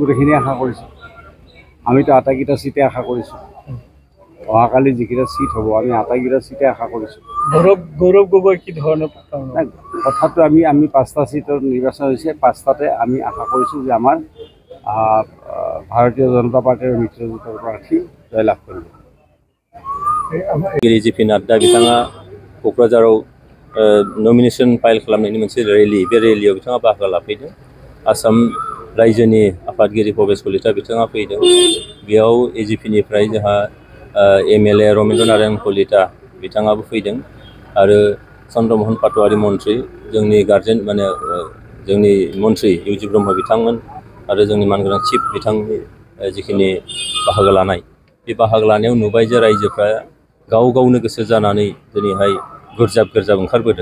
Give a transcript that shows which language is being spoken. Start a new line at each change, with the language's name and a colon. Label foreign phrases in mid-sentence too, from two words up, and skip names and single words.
Assamese: আমিতো গোটেইখিনি আশা কৰিছোঁ, আমিতো আটাইকেইটা চিটে আশা কৰিছোঁ। অহাকালি যিকেইটা সিট হ'ব আমি আটাইকেইটা সিটে আশা কৰিছোঁ। গৌৰৱ গগৈ কি ধৰণৰ কথাটো আমি 5টা সিটৰ নিৰ্বাচন হৈছে, 5টাতে আমি আশা কৰিছোঁ যে আমাৰ ভাৰতীয় জনতা পাৰ্টিৰ মিত্ৰজোঁটৰ প্ৰাৰ্থী জয়লাভ কৰিব।
Bodo: जेपि नाड्डा बिथाङा क'क्राझाराव नमिनेशन फाइल खालामनायनि मोनसे रेलि, बे रेलियाव बिथाङा बाहागो लाफैदों। आसाम रायजोनि आफादगिरि भबेश कलिता बिथाङा फैदों। बेयाव एजिपिनिफ्राय जोंहा MLA रमेन्द्र नारायण कलिता बिथाङाबो फैदों आरो चन्द्रमोहन पाटवारी मन्त्रि, जोंनि गार्जेन माने जोंनि मन्त्रि इउजि ब्रह्म बिथांमोन आरो जोंनि मानगोनां चिफ बिथांनि जिखिनि बाहागो लानाय, बे बाहागो लानायाव नुबाय जे रायजोफ्रा गाव गावनो गोसो जानानै दिनैहाय गोरजाब ओंखारबोदों।